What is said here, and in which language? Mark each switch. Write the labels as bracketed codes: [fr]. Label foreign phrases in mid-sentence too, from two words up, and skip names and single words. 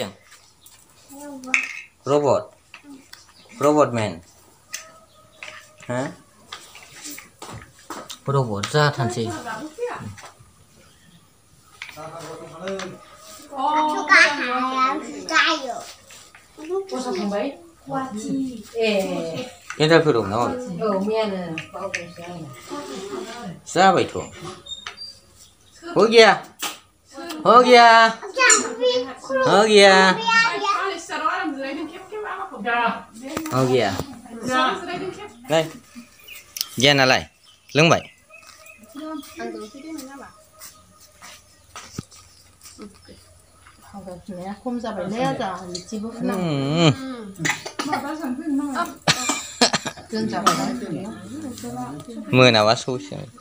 [brx] रबट मेन रबट जाथारसै। केन्दारफोर दं नामा? जाबायथ'। [hi] हो गया हो गया हो गया हो गया। [brx] लाय गियानालाय लोंबाय? खम जाबायलै आजा लिचिबो मोनाबा सौसिगोन।